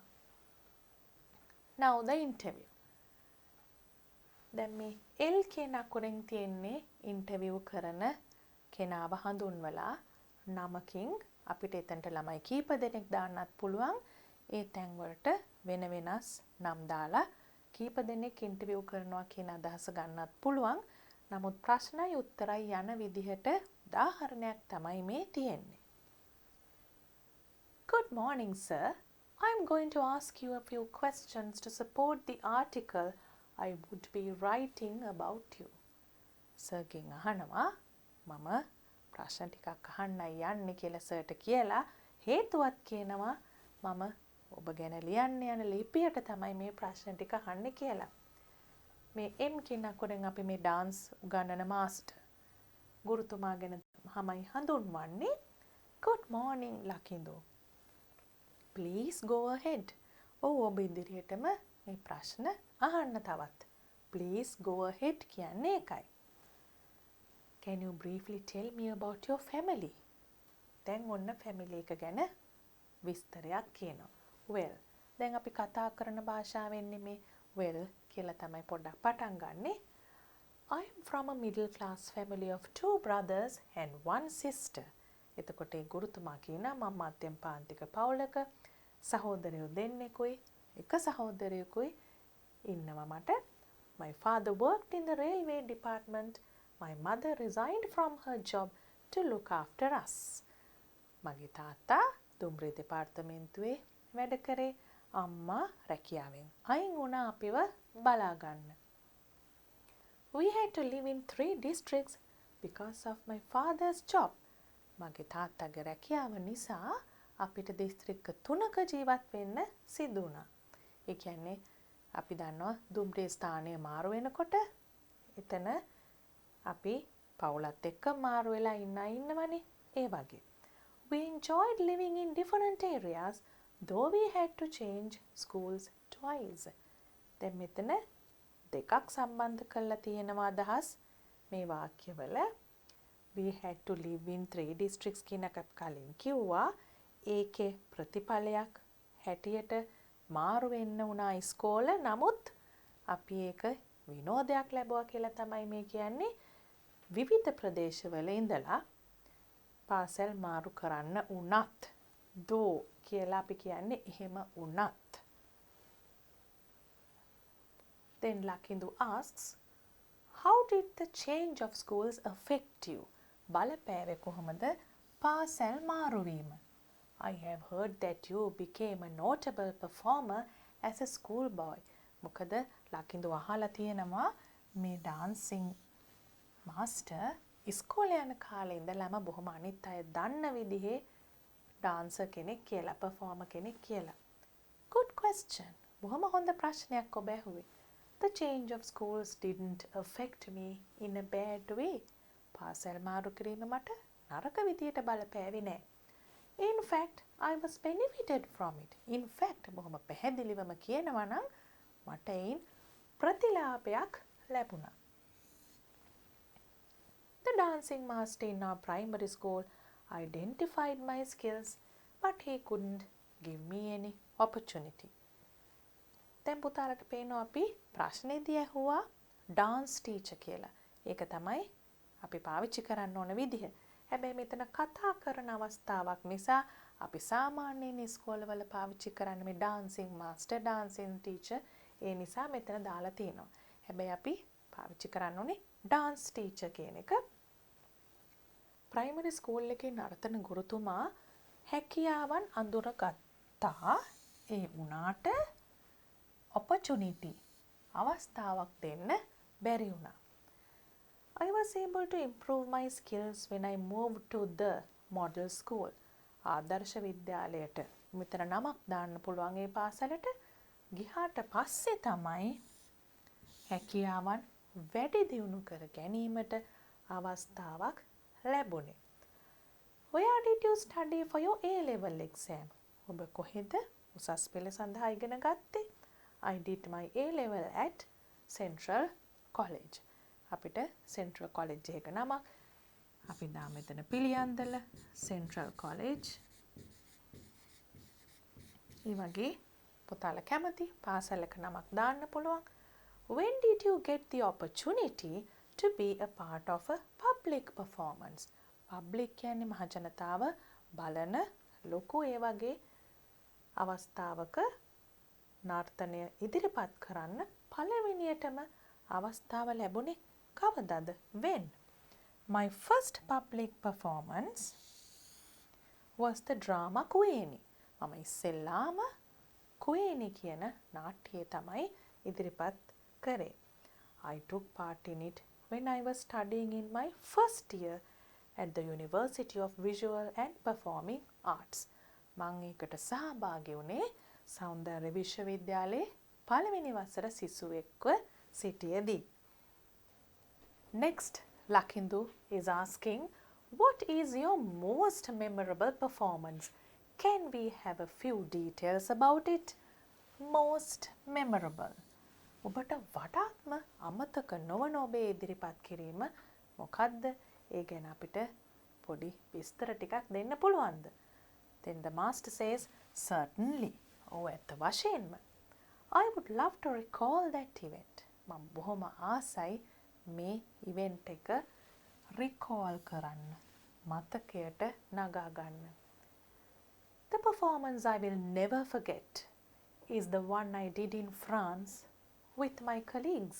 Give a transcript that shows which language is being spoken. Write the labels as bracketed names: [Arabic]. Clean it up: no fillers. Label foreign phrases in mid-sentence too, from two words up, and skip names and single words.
[English] Now the interview. [Sinhala] දැන් මේ L කියන අකුරෙන් තියෙන්නේ ඉන්ටර්විව් කරන කෙනාව හඳුන්වලා නමකින් අපිට එතනට ළමයි කීප දෙනෙක් දාන්නත් පුළුවන්. ඒ තැන් වලට වෙන වෙනස් නම් දාලා කීප දෙනෙක් ඉන්ටර්විව් කරනවා කියන අදහස ගන්නත් පුළුවන්. නමුත් ප්‍රශ්නයි උත්තරයි යන විදිහට උදාහරණයක් තමයි මේ තියෙන්නේ. [English] Good morning, sir. I'm going to ask you a few questions to support the article I would be writing about you. [Sinhala] Sir ගෙන් අහනවා මම ප්‍රශ්න ටිකක් අහන්නයි යන්නේ කියලා සර්ට කියලා හේතුවත් කියනවා මම ඔබ ගැන ලියන්න යන ලිපියට තමයි මේ ප්‍රශ්න ටික අහන්නේ කියලා. මේ M කියන අකුරෙන් අපි මේ dance උගන්වන මාස්ටර් ගුරුතුමා ගැන තමයි හඳුන්වන්නේ. [English] Good morning ලකින්දු. Please go ahead. [Sinhala] ඔබ ඉදිරියටම මේ ප්‍රශ්න අහන්න තවත්. [English] Please go ahead [Sinhala] කියන්නේ ඒකයි. [English] Can you briefly tell me about your family? [Sinhala] දැන් ඔන්න family එක ගැන විස්තරයක් කියනවා. Well, දැන් අපි කතා කරන භාෂාවෙන් මේ well කියලා තමයි පොඩ්ඩක් පටන් ගන්නෙ. [English] I am from a middle class family of 2 brothers and 1 sister. [Sinhala] එතකොට ඒ ගුරුතුමා කියනවා මම මධ්‍යම පාන්තික පවුලක සහෝදරයෝ දෙන්නෙකුයි එක සහෝදරයෙකුයි ඉන්නවා මට. [English] My father worked in the railway department. My mother resigned from her job to look after us. [Sinhala] මගේ තාත්තා දුම්රිය දෙපාර්තමේන්තුවේ වැඩ කරේ. අම්මා රැකියාවෙන් අයින් වුණා අපිව බලා ගන්න. [English] We had to live in 3 districts because of my father's job. [Sinhala] මගේ තාත්තගේ රැකියාව නිසා අපිට දිස්ත්‍රික්ක 3ක ජීවත් වෙන්න සිදු වුණා. ඒ කියන්නේ අපි දන්නවා දුම්රිය ස්ථානය මාරු වෙනකොට එතන අපි පවුලත් එක්ක මාරු වෙලා ඉන්නවනේ. ඒ වගේ. [English] We enjoyed living in different areas though we had to change schools twice. [Sinhala] දැන් මෙතන දෙකක් සම්බන්ධ කරලා තියෙනවා අදහස් මේ වාක්‍යවල. [English] We had to live in 3 districts [Sinhala] කියන එක කලින් කිව්වා. ඒකේ ප්‍රතිඵලයක් හැටියට මාරු වෙන්න වුණා ඉස්කෝල. නමුත් අපි ඒක විනෝදයක් ලැබුවා කියලා තමයි මේ කියන්නේ. විවිධ ප්‍රදේශවල ඉඳලා පාසල් මාරු කරන්න උනත් දෝ කියලා අපි කියන්නේ එහෙම උනත්. [English] Then Lakindu asks, how did the change of schools affect you? [Sinhala] බලපෑවේ කොහොමද පාසල් මාරු වීම? [English] I have heard that you became a notable performer as a schoolboy. [Sinhala] මොකද ලකින්දු අහලා තියෙනවා මේ [English] dancing master [Sinhala] ඉස්කෝලේ යන කාලේ ඉඳලම බොහොම අනිත් අය දන්න විදිහේ dancer කෙනෙක් කියලා, performer කෙනෙක් කියලා. [English] Good question. [Sinhala] බොහොම හොඳ ප්‍රශ්නයක් ඔබ ඇහුවේ. [English] The change of schools didn't affect me in a bad way. [Sinhala] පාසල් මාරු කිරීම මට නරක විදියට බලපෑවේ නෑ. [English] In fact, I was benefited from it. In fact, [Sinhala] බොහොම පැහැදිලිවම කියනවා නම් මට ඒන් ප්‍රතිලාභයක් ලැබුණා. [English] The dancing master in our primary school identified my skills, but he couldn't give me any opportunity. [Sinhala] දැන් පුතාලට පේනවා අපි ප්‍රශ්නේදී ඇහුවා [English] dance teacher [Sinhala] කියලා. ඒක තමයි අපි පාවිච්චි කරන්න ඕන විදිහ. හැබැයි මෙතන කතා කරන අවස්ථාවක් නිසා අපි සාමාන්‍යයෙන් ඉස්කෝලවල පාවිච්චි කරන්නේ මේ [English] dancing master, dancing teacher [Sinhala] ඒ නිසා මෙතන දාලා තියෙනවා. හැබැයි අපි පාවිච්චි කරන්න ඕනේ [English] dance teacher [Sinhala] කියන එක. [English] primary school [Sinhala] එකේ නර්තන ගුරුතුමා හැකියාවන් අඳුරගත්තා. ඒ වුණාට opportunity අවස්ථාවක් දෙන්න බැරි වුණා. [English] I was able to improve my skills when I moved to the model school. [Sinhala] ආදර්ශ විද්‍යාලයට මෙතන නමක් දාන්න පුළුවන් ඒ පාසලට ගිහාට පස්සේ තමයි හැකියාවන් වැඩි දියුණු කර ගැනීමට අවස්ථාවක් ලැබුණේ. [English] Where did you study for your A-level exam? [Sinhala] ඔබ කොහෙද උසස් පෙළ සඳහා ඉගෙන ගත්තේ? [English] I did my A-level at Central College. [Sinhala] අපිට Central College එක නමක් අපි දාමු මෙතන පිළියන්දල Central College. ඒ වගේ පුතාලා කැමති පාසලක නමක් දාන්න පුළුවන්. [English] When did you get the opportunity to be a part of a public performance? [Sinhala] Public කියන්නේ මහ ජනතාව බලන ලොකු ඒ වගේ අවස්ථාවක නර්තනය ඉදිරිපත් කරන්න පළවෙනියටම අවස්ථාව ලැබුණේ කවදද? [English] When? My first public performance was the drama Kueni. [Sinhala] මම ඉස්සෙල්ලාම කුවේනි කියන නාට්‍යය තමයි ඉදිරිපත් කරේ. [English] I took part in it when I was studying in my first year at the University of Visual and Performing Arts. [Sinhala] මම ඒකට සහභාගී වුණේ සෞන්දර්ය විශ්වවිද්‍යාලයේ පළවෙනි වසර සිසුවෙක්ව සිටියේදී. [English] Next, Lakindu is asking, what is your most memorable performance? Can we have a few details about it? Most memorable. [Sinhala] ඔබට වඩාත්ම අමතක නොවන ඔබේ ඉදිරිපත් කිරීම මොකක්ද? ඒ ගැන අපිට පොඩි විස්තර ටිකක් දෙන්න පුළුවන්ද? [English] Then the master says, certainly. [Sinhala] ඔව් ඇත්ත වශයෙන්ම. [English] I would love to recall that event. [Sinhala] මම බොහොම ආසයි මේ ඉවෙන්ට් එක recall කරන්න. මතකයට නගා ගන්න. [English] The performance I will never forget is the one I did in France with my colleagues.